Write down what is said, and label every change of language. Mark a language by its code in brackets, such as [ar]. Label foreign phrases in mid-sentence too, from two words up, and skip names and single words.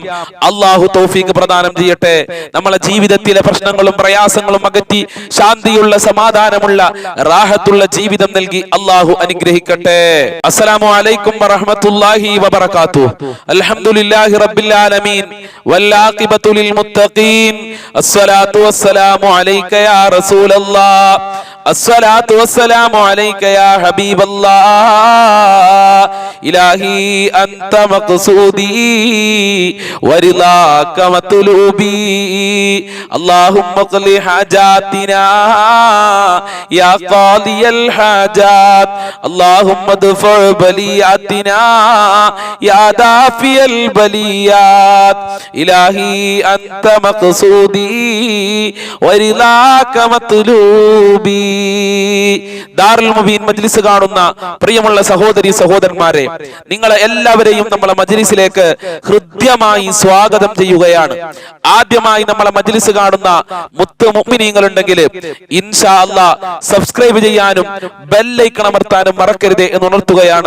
[ml] അള്ളാഹു തൗഫീഖ് പ്രദാനം ചെയ്യട്ടെ. നമ്മളെ ജീവിതത്തിലെ പ്രശ്നങ്ങളും പ്രയാസങ്ങളും അകറ്റി ശാന്തിയുള്ള സമാധാനമുള്ള റാഹത്തുള്ള ജീവിതം നൽകി അള്ളാഹു അനുഗ്രഹിക്കട്ടെ. [ar] السلام عليكم ورحمة الله وبركاته. الحمد لله رب العالمين والعاقبة للمتقين الصلاة والسلام عليك يا رسول الله الصلاة والسلام عليك يا حبيب الله إلهي أنت مقصودي ورضاك مطلوبي اللهم اقض حاجاتنا يا قاضي الحاجات اللهم ادفع بلياتنا يا دافي البليات إلهي أنت مقصودي ورضاك مطلوبي. [ml] ദാറുൽ മുബീൻ മജ്‌ലിസ് കാണുന്ന പ്രിയമുള്ള സഹോദരി സഹോദരന്മാരെ, നിങ്ങളെ എല്ലാവരെയും നമ്മളെ മജ്‌ലിസിലേക്ക് ഹൃദ്യമായി സ്വാഗതം ചെയ്യുകയാണ്. ആദ്യമായി നമ്മളെ മജ്‌ലിസ് കാണുന്ന മുത്ത് മുഅ്മിനീങ്ങൾ ഉണ്ടെങ്കിൽ [ar] إن شاء الله [ml] സബ്സ്ക്രൈബ് ചെയ്യാനും [en] bell icon [ml] അമർത്താനും മറക്കരുത് എന്ന് ഉണർത്തുകയാണ്.